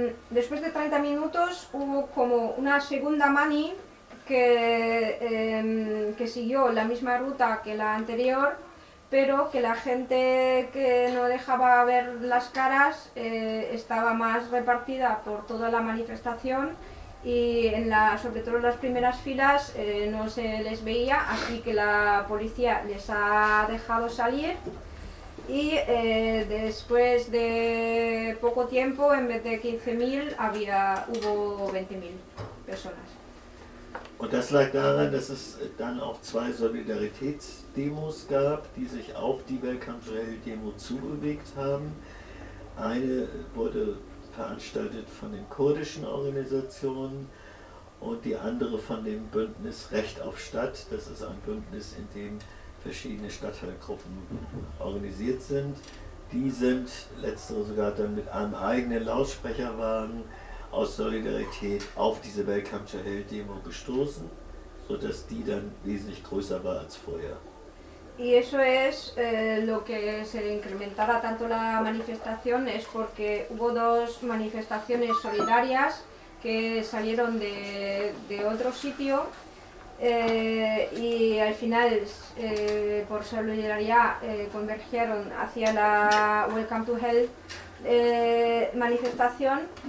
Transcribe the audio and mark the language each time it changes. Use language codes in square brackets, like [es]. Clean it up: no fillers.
[es] Después de 30 minutos hubo como una segunda mani que siguió la misma ruta que la anterior, pero que la gente que no dejaba ver las caras estaba más repartida por toda la manifestación y en la, sobre todo en las primeras filas no se les veía, así que la policía les ha dejado salir. Y después de poco tiempo, en vez de 15.000, hubo 20.000 personas. [de] Und das lag daran, dass es dann auch zwei Solidaritätsdemos gab, die sich auf die Welcome to Hell Demo zubewegt haben. Eine wurde veranstaltet von den kurdischen Organisationen und die andere von dem Bündnis Recht auf Stadt. Das ist ein Bündnis, in dem verschiedene Stadtteilgruppen organisiert sind. Die sind letztere sogar dann mit einem eigenen Lautsprecherwagen aus Solidarität auf diese Welcome to Hell Demo gestoßen, sodass die dann wesentlich größer war als vorher. [es] Y eso es lo que se incrementara tanto la manifestación, es porque hubo dos manifestaciones solidarias que salieron de otro sitio. Y al final, por solidaridad, convergieron hacia la Welcome to Hell manifestación.